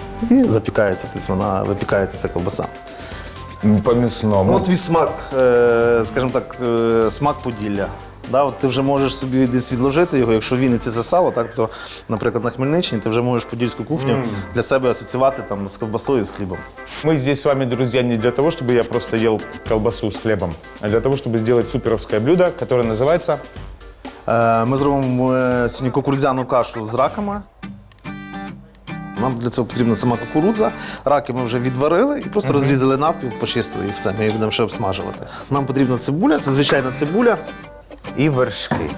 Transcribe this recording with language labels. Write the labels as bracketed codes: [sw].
[uk] І запікається, тобто вона випікається, ця ковбаса. [ru] По мясному. [uk] Ну, от твій смак, скажімо так, смак Поділля. Да, от ти вже можеш собі десь відложити його, якщо в Вінниці це сало, так, то, наприклад, на Хмельниччині ти вже можеш подільську кухню для себе асоціювати там, з ковбасою і з хлібом. [ru] Мы здесь с вами, друзья, не для того, чтобы я просто ел колбасу с хлебом, а для того, чтобы сделать суперовское блюдо, которое называется... [uk] Ми зробимо сьогодні кукурудзяну кашу з раками. Нам для цього потрібна сама кукурудза. Раки ми вже відварили і просто розрізали навпіл, почистили і все. Ми її будемо ще обсмажувати. Нам потрібна цибуля, це звичайна цибуля. И вершки.